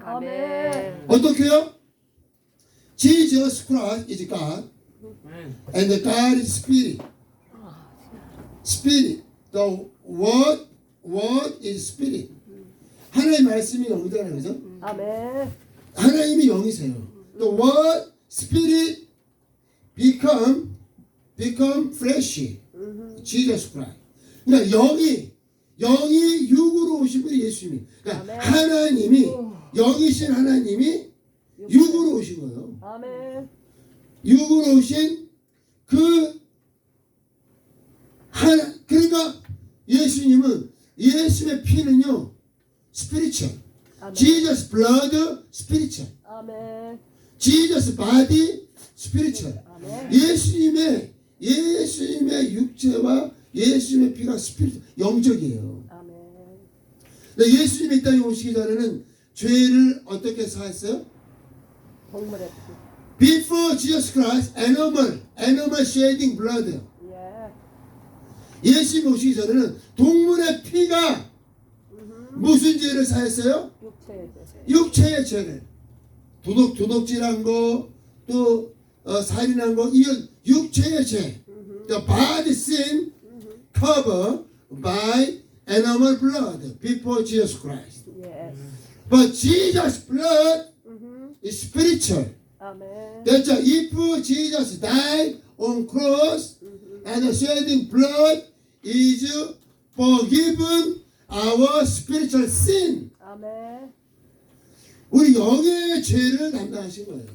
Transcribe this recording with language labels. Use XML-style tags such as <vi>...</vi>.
<ko>아멘. 어떻게요?</ko> <en>Jesus Christ is God, Amen. and the God is Spirit. Spirit, the Word is Spirit.</en> <ko>하나님의 말씀이 영이잖아요, 그죠? 아멘. 하나님이 영이세요.</ko> <en>The Word, Spirit become flesh. Jesus Christ.</en> <ko>그러니까 영이 육으로 오신 분이 예수님이. 그러니까 하나님이 영이신 하나님이 육으로 오신 거예요. 아멘. 육으로 오신 그 하나. 그러니까 예수님의 피는요,</ko> <en>spiritual.</en> <ko>아멘.</ko> <en>Jesus blood spiritual.</en> <ko>아멘.</ko> <en>Jesus body spiritual.</en> <ko>아멘. 예수님의 육체와 예수님의 피가 스피릿 영적이에요. 아멘. 근데 예수님이 이 땅에 오시기 전에는 죄를 어떻게 사했어요? 동물의</ko> <en>Before Jesus Christ, animal shedding blood.</en> <ko>피. 예. 예수님 오시기 전에는 동물의 피가 무슨 죄를 사했어요? 육체의 죄. 육체의 죄를. 도둑질한 거, 또 살인한 거, 이런 육체의 죄.</ko> <en>The body sin covered by animal blood before Jesus Christ. Yes. But Jesus' blood is spiritual.</en> <ko>아멘.</ko> <en>That's why if Jesus died on cross and shedding blood is forgiven our spiritual sin.</en> <ko>아멘. 우리 영의 죄를 담당하신 거예요.</ko>